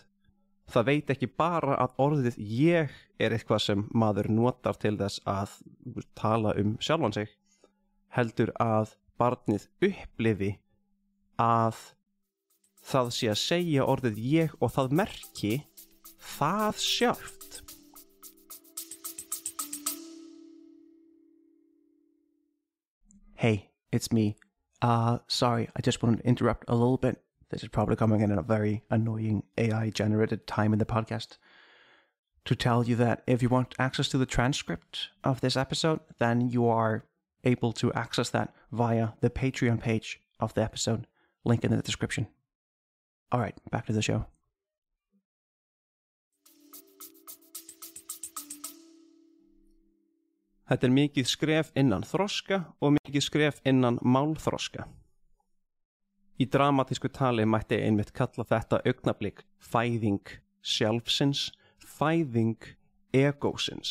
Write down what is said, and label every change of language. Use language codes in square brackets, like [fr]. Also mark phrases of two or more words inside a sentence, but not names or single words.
[is] Það veit ekki bara að orðið ég eitthvað sem maður notar til þess að tala sjálfan sig, heldur að barnið upplifi að það sé að segja orðið ég og það merki það sjálft. [en] Hey, it's me. Sorry, I just wanted to interrupt a little bit. This is probably coming in at a very annoying AI-generated time in the podcast. To tell you that if you want access to the transcript of this episode, then you are able to access that via the Patreon page of the episode. Link in the description. All right, back to the show. [is] Þetta mikið skref innan þroska og mikið skref innan málþroska. Í dramatísku tali mætti einmitt kalla þetta augnablik fæðing sjálfsins, fæðing egósins.